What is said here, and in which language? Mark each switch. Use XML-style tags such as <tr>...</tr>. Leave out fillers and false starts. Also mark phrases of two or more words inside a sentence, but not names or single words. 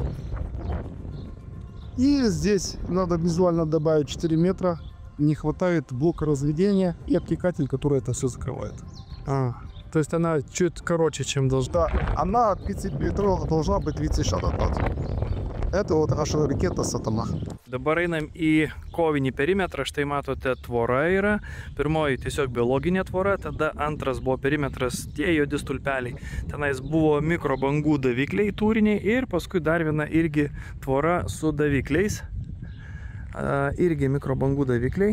<ru>И здесь надо визуально добавить 4 метра. Не хватает блока разведения и обтекатель, который это все закрывает. То есть она чуть короче, чем должна. Да, она 30 метров должна быть 36 Это вот наша ракета «Сатана».</ru> <lt>Dabar einam į kovinį perimetrą. Štai matote, tvora yra. Pirmoji tiesiog biologinė tvora, tada antras buvo perimetras, tie juodi stulpeliai. Tenais buvo mikrobangų davikliai tūriniai ir paskui dar viena irgi tvora su davikliais. Irgi mikrobangų davikliai.</lt>